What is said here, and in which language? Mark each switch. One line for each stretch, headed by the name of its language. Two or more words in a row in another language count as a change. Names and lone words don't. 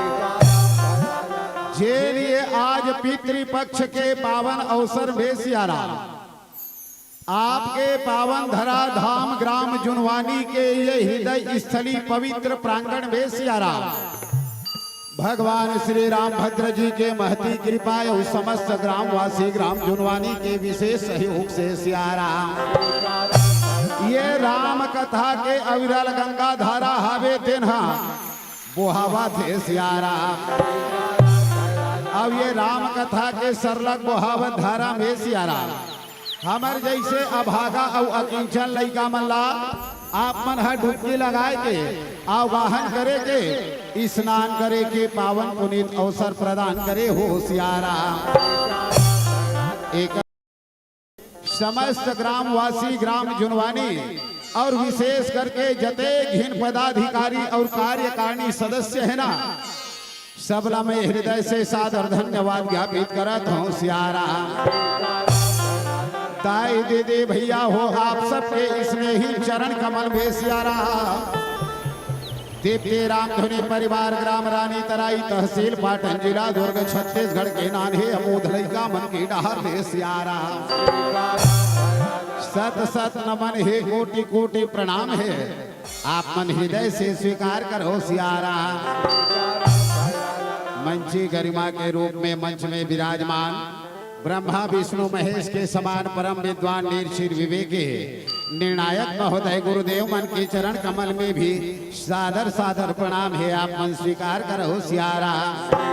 Chhattisgarhi: जे लिए आज पितृपक्ष के पावन अवसर में सियाराम, आपके पावन धरा धाम ग्राम जुनवानी के ये हृदय स्थली पवित्र प्रांगण में सियाराम, भगवान श्री राम भद्र जी के महती कृपा और समस्त ग्रामवासी ग्राम जुनवानी के विशेष सहयोग से सियाराम। ये राम कथा के अविरल गंगा धारा हावे तेन्हा बोहावा थे सियाराम। अब ये राम कथा के सरलग बोहावत धारा में सियाराम, हमर जैसे अभागा और अकिंचन लइका मन ला आप मन ह डुबकी लगाए के आवाहन करे के स्नान करे के पावन पुनीत अवसर प्रदान करे हो सियाराम। एक समस्त ग्रामवासी ग्राम जुनवानी और विशेष करके जते घिन पदाधिकारी और कार्यकारिणी सदस्य है ना, सबला में हृदय से सादर धन्यवाद ज्ञापित करत हूँ सियाराम। ताई दीदी भैया हो आप सबके स्नेही चरण कमल में सियाराम। दीप्ति रामधुनी परिवार ग्राम रानी तराई तहसील पाटन जिला दुर्ग छत्तीसगढ़ के नान्हे अमोध लइका मन की डहर में सियाराम। सत सत नमन है, कोटि कोटि प्रणाम है, आप मन हृदय से स्वीकार करो सियाराम। मंची गरिमा के रूप में मंच में विराजमान ब्रह्मा विष्णु महेश के समान परम विद्वान निर्शीर विवेकी निर्णायक महोदय गुरुदेव मन के चरण कमल में भी सादर सादर प्रणाम है, आप मन स्वीकार करो सियाराम।